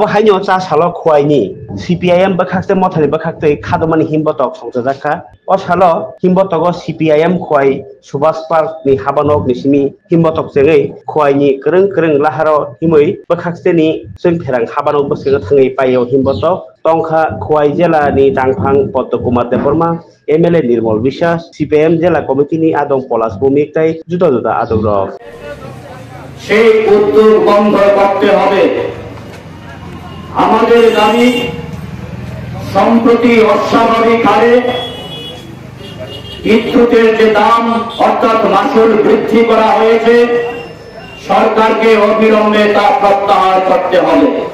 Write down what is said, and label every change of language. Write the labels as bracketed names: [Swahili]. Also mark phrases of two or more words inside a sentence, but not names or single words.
[Kok Borok] haino cha salo khwaini CPIM bakhakte mothani bakhakte khadomani himbotok songjajakha o salo himbotogo CPIM khwai Subhash Park ni habanok ni simi himbotok jengai khwaini kereng kereng laharo himoi bakhakte ni chung pherang habanok bosego thangai paio himbotok tongkha khwai jela ni tangphang Padma Kumar Deborma MLA Nirmal বিশ্বাস CPIM jela committee ni adong Polas Bhumik tai juda juda adong rok [Bangla] সেই উদ্যোগ বন্ধ করতে হবে। আমাদের দাবি সম্প্রতি অস্বাভাবিক হারে বিদ্যুতের যে দাম অর্থাৎ মাসুল বৃদ্ধি করা হয়েছে সরকারকে অবিলম্বে তা প্রত্যাহার করতে হবে।